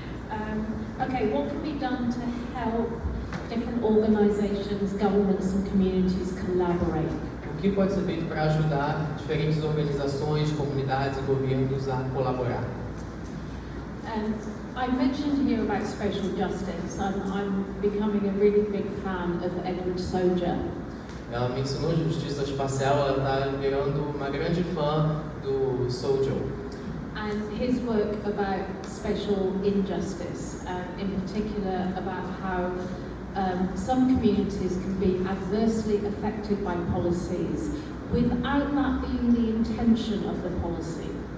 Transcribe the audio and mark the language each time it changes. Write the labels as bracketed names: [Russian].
[English] Okay, what can be done to help different organisations, governments and communities collaborate? [Portuguese] O que pode ser feito para ajudar diferentes organizações, comunidades e governos a colaborar? [English] I mentioned here about social justice. I'm becoming a really big fan of Edward Soja. [Portuguese] Ela mencionou justiça espacial, ela está virando uma grande fã do Sojo. [English] And his work about spatial injustice, in particular about how some communities can be adversely affected by policies without that being the intention of the policy.